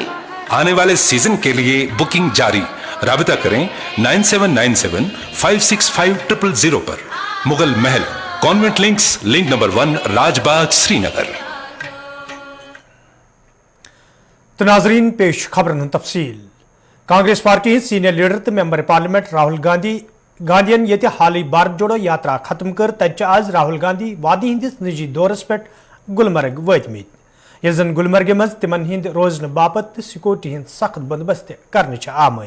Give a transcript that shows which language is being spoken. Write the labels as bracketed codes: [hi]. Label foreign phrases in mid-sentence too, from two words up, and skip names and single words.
[ur] آنے والے سیزن کے لیے بکنگ جاری، رابطہ کریں 9797565000 پر۔ مغل محل، کانوینٹ لنکس، لنک نمبر 1، راج باغ، سری نگر۔ [ks] تو ناظرین پیش خبرن تفصیل۔ کانگریس پارٹی [en] senior leader [ks] تو [en] member parliament [ks] راہل گاندین یہ حالی بھارت جوڑو یاترا ختم کر تتہ آز راہل گاندھی وادی ہندس نجی دورس پہ گلمرگ واتمت، یس زن گلمرگ مز تمن ہند روزن باپت سیکورٹی ہند سخت بندوبست کرنے آمت۔